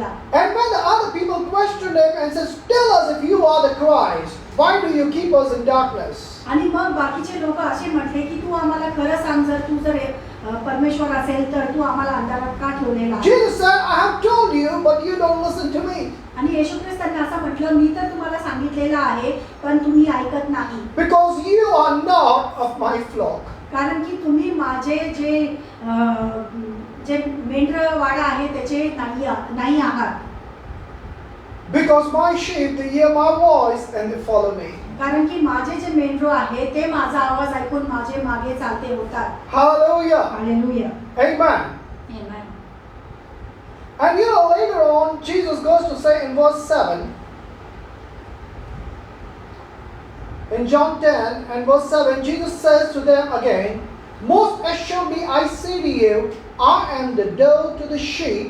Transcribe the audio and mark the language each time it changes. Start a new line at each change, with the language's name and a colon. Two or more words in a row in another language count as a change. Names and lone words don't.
English: And when the other people questioned him and says, tell us if you are the Christ, why do you keep us in darkness?
Marathi: आणि मग बाकीचे लोक असे म्हटले की तू आम्हाला खरं सांग, जर तू जर परमेश्वर असेल तर तू आम्हाला अंधारात का ठेवलेला आहे?
English: Jesus said, I have told you, but you don't listen to me.
Marathi: आणि येशू ख्रिस्तांनी असं म्हटलं, मी तर तुम्हाला सांगितलेलं आहे पण तुम्ही ऐकत नाही.
English: Because you are not of my flock.
Marathi: कारण की तुम्ही माझे जे मेंढरवाडा आहे त्याचे नाही आहात.
English: Because my sheep, they hear my voice and they follow me.
Marathi: कारण की माझे जे मेंढरू आहे ते माझा आवाज ऐकून माझे मागे चालते होतात.
English: Hallelujah.
Marathi: हालेलुया.
English: Amen.
Marathi: आमेन.
English: And you know, later on, Jesus goes to say in verse 7, in John 10 and verse 7, Jesus says to them again, most assuredly I say to you, I am the door to the sheep.